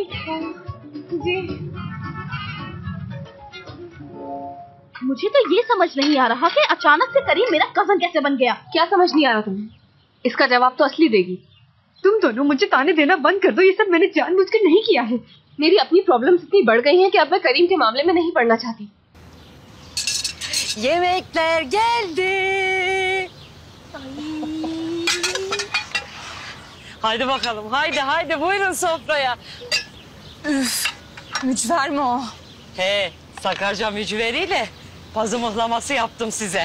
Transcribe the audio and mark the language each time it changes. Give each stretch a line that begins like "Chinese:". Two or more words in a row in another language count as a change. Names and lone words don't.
Hindi: जी, मुझे तो ये समझ नहीं आ रहा कि अचानक से करीम मेरा कज़न कैसे बन गया। क्या समझ नहीं आ रहा तुम्हें? इसका जवाब तो असली देगी। तुम दोनों मुझे ताने देना बंद कर दो, ये सब मैंने जानबूझकर नहीं किया है। मेरी अपनी प्रॉब्लम्स इतनी बढ़ गई हैं कि अब मैं करीम के मामले में नहीं पड़ना चाहती।
Turkish: Yemekler geldi. Haydi bakalım, haydi buyurun sofraya. Üf, mücver mi o? He, Sakarca mücveriyle pazı mıhlaması yaptım size.